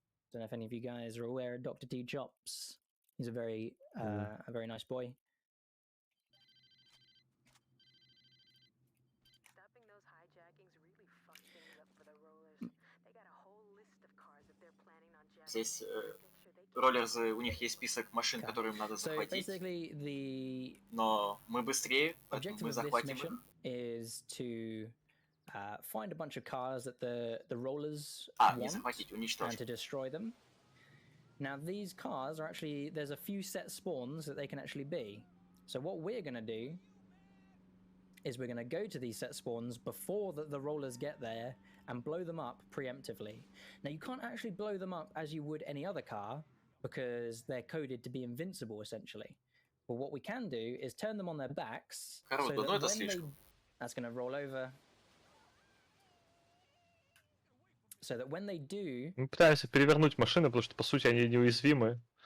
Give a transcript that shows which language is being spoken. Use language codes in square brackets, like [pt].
[en] Don't know if any of you guys are aware of Dr. T. Chops. He's a very nice boy. Stopping those hijackings really fucked things up for the rollers. They got a whole list of cars that they're planning on jacking. [ru] Здесь роллерзы, у них есть список машин, которые им надо захватить. Но мы быстрее, поэтому мы захватим их. [en] Find a bunch of cars that the rollers [ru] не захватить, уничтожить. [en] And to destroy them. Now these cars are actually, there's a few set spawns that they can actually be. So what we're going to do is we're going to go to these set spawns before the rollers get there and blow them up preemptively. Now you can't actually blow them up as you would any other car because they're coded to be invincible essentially. But what we can do is turn them on their backs so that when that's going to roll over. So that when they do... [ru] Мы пытаемся перевернуть машины, потому что, по сути, они неуязвимы.